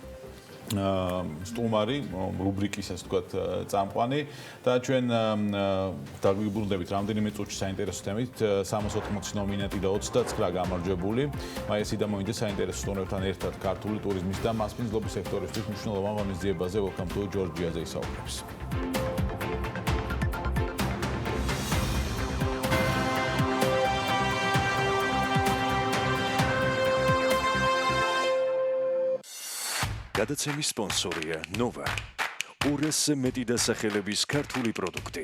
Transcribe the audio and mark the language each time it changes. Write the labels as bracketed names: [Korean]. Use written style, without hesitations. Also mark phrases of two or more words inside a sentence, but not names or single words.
[Georgian] სტუმარი რუბრიკის ასე ვთქვათ წამყვანი და ჩვენ დაგვიბრუნდებით რამდენიმე წუთში საინტერესო თემით 380 ნომინანტი და 29 გამარჯვებული მაისი და მოინდა საინტერესო სტუმრებთან ერთად ქართული ტურიზმის და მასპინძლობის სექტორისთვის მნიშვნელოვან ღონისძიებაზე welcome to Georgia-ზე ისაუბრებს. გადაცემის სპონსორია Nova. 200-ზე მეტი დასახელების ქართული პროდუქტი.